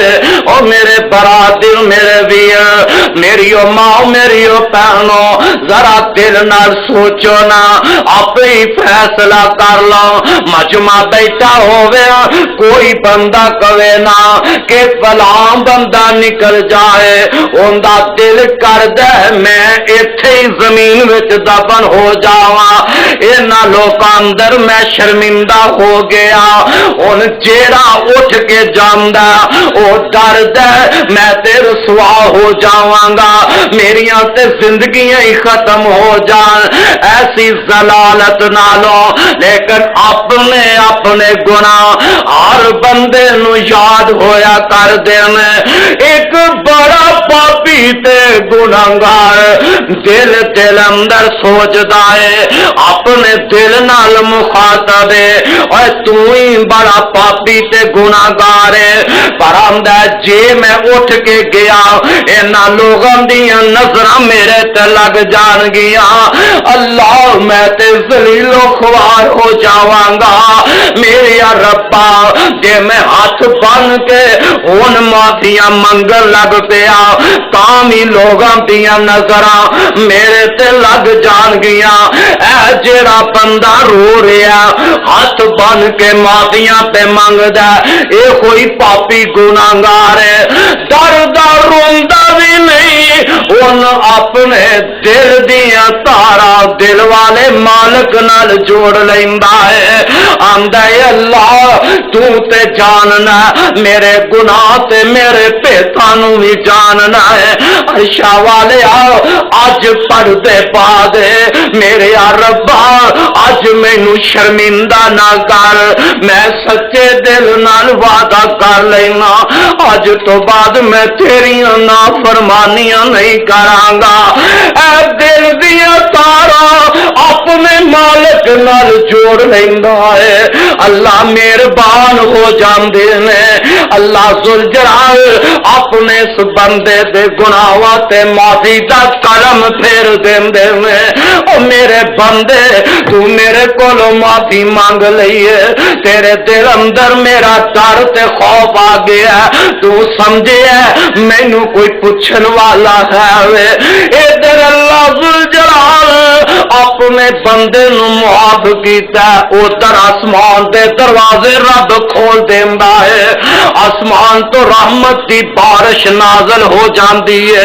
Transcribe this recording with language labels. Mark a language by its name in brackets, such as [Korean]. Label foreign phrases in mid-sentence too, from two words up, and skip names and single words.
[Punjabi] او میرے برادر، میرے ویر، میری او ماں، میری او بہنوں، ذرا دل نال سوچو نا، آپ ہی فیصلہ کر لو۔ مجمع بیٹھا ہوئے کوئی بندہ کہے نا کہ فلاں بندہ نکل جائے، اوندا دل کردا ہے میں ایتھے ہی زمین وچ دفن ہو جاواں، انہاں لوکاں اندر میں شرمندہ ہو گیا۔ ہن جیڑا اٹھ کے جاندا او ڈردا میں تے رسوا ہو جاواں گا، میریاں تے زندگیاں ہی ختم ہو جان، ایسی ضلالت نالوں۔ لیکن اپنے اپنے گناہ ہر بندے نو یاد ہویا کر دین۔ ایک بڑا پاپی تے گناہگار دل دل اندر سوچدا ہے، اپنے دل نال مخاطب ہے، اور تو ہی بڑا پاپی تے گناہگار ہے، پر آندا جے میں اٹھ کے گیا انہاں لوگاں دیاں نظراں میرے تے لگ جان گیاں، اللہ میں تے ذلیل و خوار ہو جاواں گا۔ میرے ربا جے میں ہاتھ بن کے ہن معافیاں منگن لگ پیا تاں وی لوگاں دیاں نظراں میرے تے لگ جان گیاں۔ اے جیڑا بندہ رو رہا ہاتھ بن کے معافیاں پہ منگدا اے کوئی پاپی گناہگار ہے، ڈردا روندا بھی نہیں، ان اپنے دل دیاں تارا دل والے مالک نال جوڑ لیندا ہے، آندا ہے اللہ تو تے جاننا میرے گناہ تے میرے پیتاں نو بھی جاننا ہے، عرشا والے آؤ اج پردے پا دے میرے ربا، اج مینوں شرمندہ نہ کر، میں سچے دل نال وعدہ کر لینا اج تو بعد میں تیریاں نافرمانیاں نہیں کراں گا۔ اے دل دیاں تاراں اپنے مالک نال جوڑ لیندا ہے، اللہ مہربان ہو جاندے نے، اللہ ذوالجلال اپنے اس بندے دے گناہاں تے معافی دا قلم پھیر دیندے نے۔ او میرے بندے تو میرے کولوں معافی مانگ لئیے، تیرے دل اندر میرا ڈر تے خوف آ گیا، تو سمجھے مینوں کوئی پوچھن والا ہے وے، ادھر اللہ ذوالجلال اپنے بندے نو معاف کیتا، ادھر آسمان دے دروازے رب کھول دیندا ہے، آسمان تو رحمت دی بارش نازل ہو جاندی ہے۔